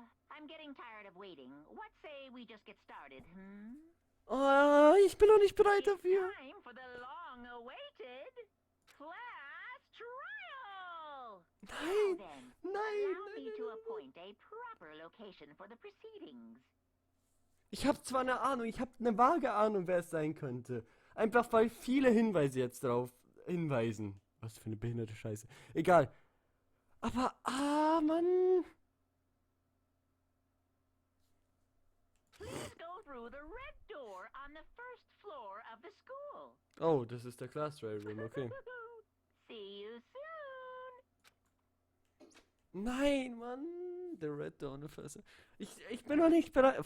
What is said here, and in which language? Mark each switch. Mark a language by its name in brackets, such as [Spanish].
[English] I'm getting tired of waiting. What say we just get started, [German] Oh, ich bin noch nicht bereit dafür. [English] Time for the long-awaited class trial. [German] Nein, [English] Now then, [German] nein, [English] allow me to [German] nein. [English] appoint a proper location for the proceedings. [German] Ich habe zwar eine Ahnung, ich habe eine vage Ahnung, wer es sein könnte. Einfach weil viele Hinweise jetzt darauf hinweisen. Was für eine behinderte Scheiße. Egal. Aber, Mann. [English] Please go through the red door on the first floor of the school. [German] Oh, das ist der Class Trial Room, okay. [English] See you soon. [German] Nein, Mann. [English] The Red Door on the first. [German] Ich bin noch nicht bereit.